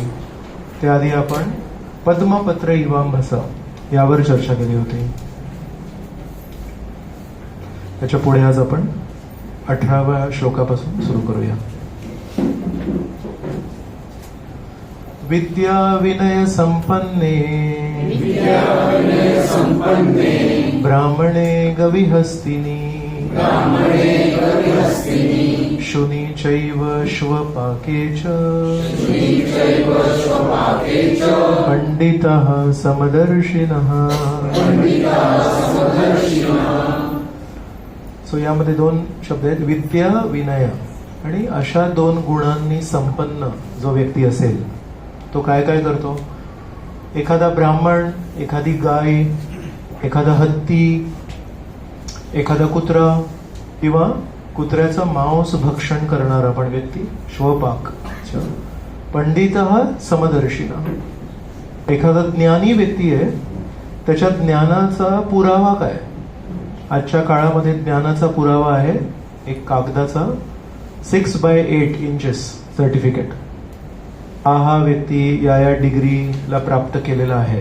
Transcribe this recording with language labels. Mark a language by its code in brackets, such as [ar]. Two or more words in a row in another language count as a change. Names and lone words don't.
[mr] त्याआधी आपण [sa] पद्मपत्र इवांभसा [mr] यावर चर्चा केली होती। त्याच्या पुढे आज आपण 18व्या श्लोकापासून सुरू करूया। [sa] विद्या विनय संपन्ने ब्राह्मणे गविहस्तिनी शुनि चैव श्वपाके च पंडितः समदर्शिनः। [mr] सो यामध्ये दोन शब्द आहेत, विद्या विनय। आणि अशा दोन गुणांनी संपन्न जो व्यक्ती असेल तो काय काय करतो। एखादा ब्राह्मण, एखादी गाय, एखादा हत्ती, एखादा कुत्रा किंवा कुत्र्याचं मांस भक्षण करणारा पण व्यक्ती श्वपाक। [sa] पंडितः समदर्शिनः, [mr] एखादा ज्ञानी व्यक्ती आहे, त्याच्या ज्ञानाचा पुरावा काय। आजच्या काळामध्ये ज्ञानाचा पुरावा आहे एक कागदाचा 6x8 [en] inches certificate. [mr] हा व्यक्ती या डिग्रीला प्राप्त केलेला आहे।